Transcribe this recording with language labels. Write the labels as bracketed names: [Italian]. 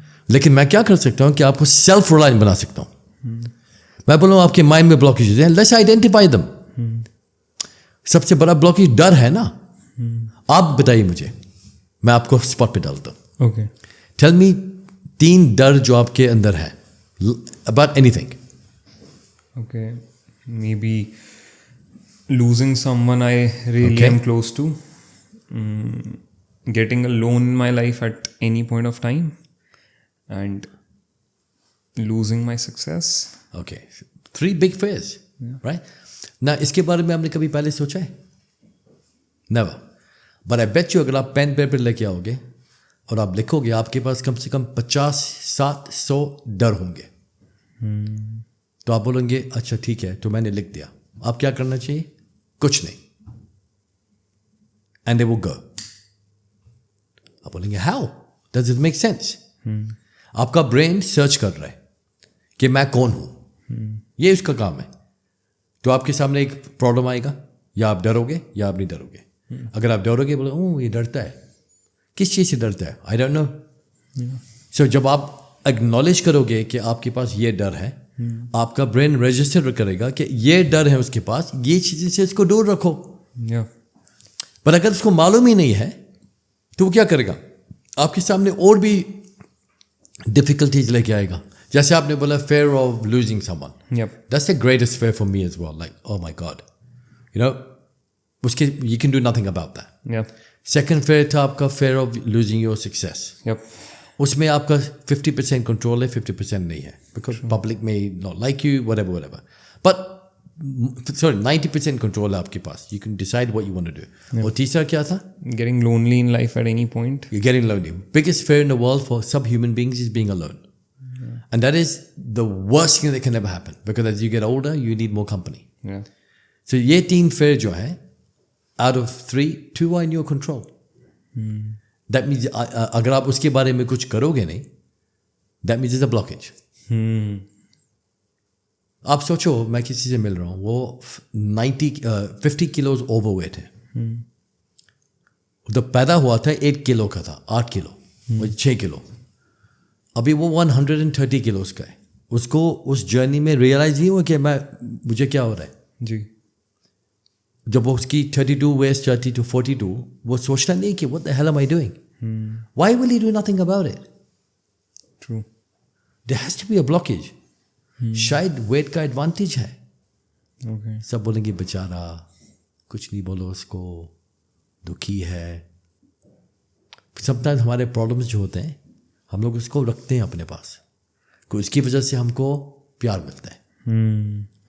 [Hindi] लेकिन मैं क्या कर सकता हूँ कि आपको सेल्फ रिलायंट बना सकता हूँ. मैं बोलूँ आपके माइंड में ब्लॉकेजेस हैं, [English] Let's identify them. [Hindi] सबसे बड़ा ब्लॉकेज डर है ना. आप बताइए मुझे, मैं आपको स्पॉट पे डालता हूँ. [English] okay, tell me [Hindi] 3 डर जो आपके अंदर है [English] About anything. Okay, may be losing someone I really am close to, getting a loan in my life at any point of time, and losing my success. Okay, 3 big fears, right? [Hindi] ना इसके बारे में आपने कभी पहले सोचा है? [English] Never. But I bet you [Hindi] अगर आप पेन पेपर लेके आओगे और आप लिखोगे, आपके पास कम से कम 50-700 डर होंगे. तो आप बोलेंगे अच्छा ठीक है, तो मैंने लिख दिया. आप क्या करना चाहिए? कुछ नहीं. [English] And they will go. [Hindi] आप बोलेंगे how? [English] Does it make sense? [Hindi] आपका ब्रेन सर्च कर रहा है कि मैं कौन हूं. ये उसका काम है. तो आपके सामने एक प्रॉब्लम आएगा, या आप डरोगे या आप नहीं डरोगे. अगर आप डरोगे बोले ओह ये डरता है, किस चीज़ से डरता है? [English] I don't know. [Hindi] सो जब आप एक्नॉलेज करोगे कि आपके पास ये डर है, आपका ब्रेन रजिस्टर करेगा कि ये डर है उसके पास, ये चीज़ें से इसको दूर रखो. पर अगर उसको मालूम ही नहीं है तो वो क्या करेगा? आपके सामने और भी डिफिकल्टीज लेके आएगा. जैसे आपने बोला [English] fear of losing someone. That's the greatest fear for me as well. Like, oh my God. उसके you can do nothing about that. Second fear [Hindi] था आपका [English] fear of losing your success. [Hindi] उसमें आपका 50% control है, 50% नहीं है. [English] Because public may not like you, whatever. [Hindi] But, 90% control है आपके पास. [English] You can decide what you want to do. [Hindi] और तीसरा क्या था? [English] Getting lonely in life at any point. You're getting lonely. Biggest fear in the world for some human beings is being alone. And that is the worst thing that can ever happen. Because as you get older, you need more company. So [Hindi] ये 3 fear जो है, [English] out of 3, 2 are in your control. That means [Hindi] अगर आप उसके बारे में कुछ करोगे नहीं, [English] that means it's a blockage. [Hindi] आप सोचो मैं किसी से मिल रहा हूँ, वो 50 kilos overweight है. तो पैदा हुआ था 8 किलो का था, 8 किलो, 6 किलो. अभी वो 130 किलोस का है. उसको उस जर्नी में रियलाइज नहीं हुआ कि मुझे क्या हो रहा है. जी. जब वो उसकी 32 वेस्ट 30 to 42, वो सोचता नहीं कि [English] what the hell am I doing? Why will he do nothing about it? True. There has to be a blockage. [Hindi] शायद वेट का एडवांटेज है. सब बोलेंगे बेचारा, कुछ नहीं बोलो उसको, दुखी है. समटाइम्स हमारे प्रॉब्लम्स जो होते हैं हम लोग उसको रखते हैं अपने पास, कि उसकी वजह से हमको प्यार मिलता है.